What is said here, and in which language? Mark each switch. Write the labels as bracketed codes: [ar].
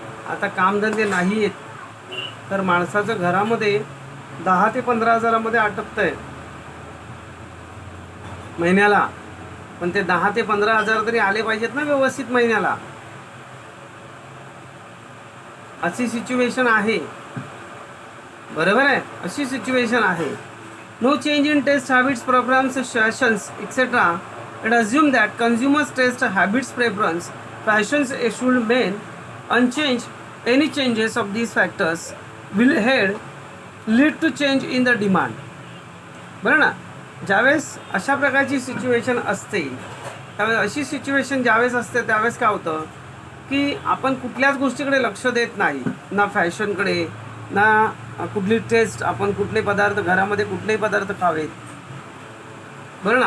[mr] आता कामधंदे नाही आहेत तर माणसाचं घरामध्ये 10 ते 15,000मध्ये आटपतंय महिन्याला. पण ते 10 ते 15,000 तरी आले पाहिजेत ना व्यवस्थित महिन्याला. अशी सिच्युएशन आहे, बरोबर आहे, अशी सिच्युएशन आहे. [en] No change in taste habits, preference, fashions etcetera. It assumes that consumers' taste, habits, preference, fashions should remain unchanged. Any changes of these factors will lead to change in the demand. [mr] बरं ना? ज्यावेळेस अशा प्रकारची situation असते, त्यावेळेस अशी situation ज्यावेळेस असते त्यावेळेस काय होतं की आपण कुठल्याच गोष्टीकडे लक्ष देत नाही, ना फॅशनकडे, ना कुठली टेस्ट, आपण कुठले पदार्थ घरामध्ये कुठलेही पदार्थ खावेत. बरं ना?